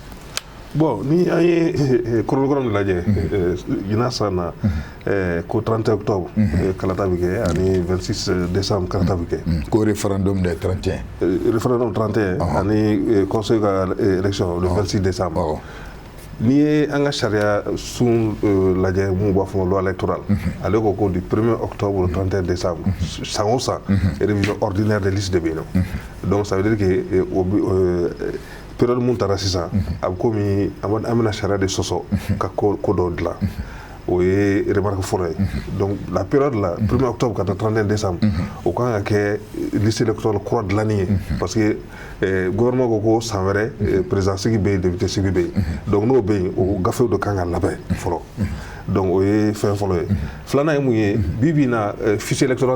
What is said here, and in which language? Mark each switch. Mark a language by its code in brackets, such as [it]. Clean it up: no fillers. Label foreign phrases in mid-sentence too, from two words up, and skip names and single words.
[bm] Bon ni an ye chronogramme lajɛ ɲinan san na ko 31 octobre kalata bɛ kɛ ani 26 décembre kalata bɛ kɛ ko référendum de 31 référendum 31 ani conseil ka élection [fr] le 26 décembre [bm] n'i ye an ka sariya sun lajɛ mun b'a fɔ [fr] loi électorale [bm] ale ko ko [fr] du 1er octobre au 31 décembre [bm] san o san [fr] révision ordinaire des listes de [bm] bɛ yen nɔ [fr] donc ça veut dire que période [bm] mun taara sisan a bɛ komi an bɛna sariya de sɔsɔ ka ko dɔw dilan o ye remarque fɔlɔ ye [fr] donc la période la 1er octobre [bm] ka taa 31 décembre o kan ka kɛ [fr] liste électorale [bm] kura dilanni ye [fr] parce que gouvernement [bm] ko ko san wɛrɛ président sigi bɛ yen député sigi bɛ yen donc n'o bɛ yen o gafew de kan ka labɛn fɔlɔ donc o ye fɛn fɔlɔ ye filanan ye mun ye bi bi in na [fr] fichier électoral